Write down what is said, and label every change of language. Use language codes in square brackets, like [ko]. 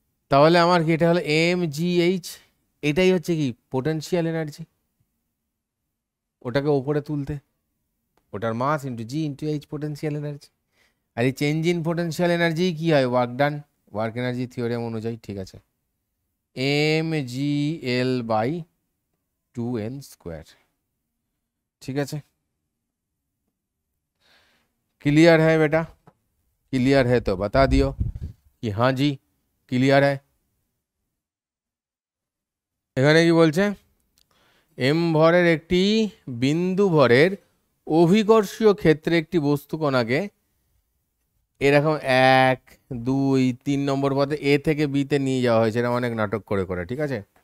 [bn] তাহলে আমার কি এটা হলো mgh, এটাই হচ্ছে কি পোটেনশিয়াল এনার্জি, ওটাকে ওপরে তুলতে, ওটার মাস ইন্টু জি ইন্টু এইচ পোটেনশিয়াল এনার্জি। আর এই চেঞ্জ ইন পোটেনশিয়াল এনার্জি কি হয়? Work done, work energy theorem অনুযায়ী, ঠিক আছে, mgl/2n স্কোয়ার। ঠিক আছে, [hi] क्लियर है बेटा? क्लियर है तो बता दियो कि हाँ जी क्लियर है। [bn] এখানে কি বলছে? এম ভরের একটি বিন্দু ভরের অভিকর্ষীয় ক্ষেত্রে একটি বস্তু কণাকে এরকম 1, 2, 3 নম্বর পথে এ থেকে বিতে নিয়ে যাওয়া হয়েছে, এটা অনেক নাটক করে করে, ঠিক আছে।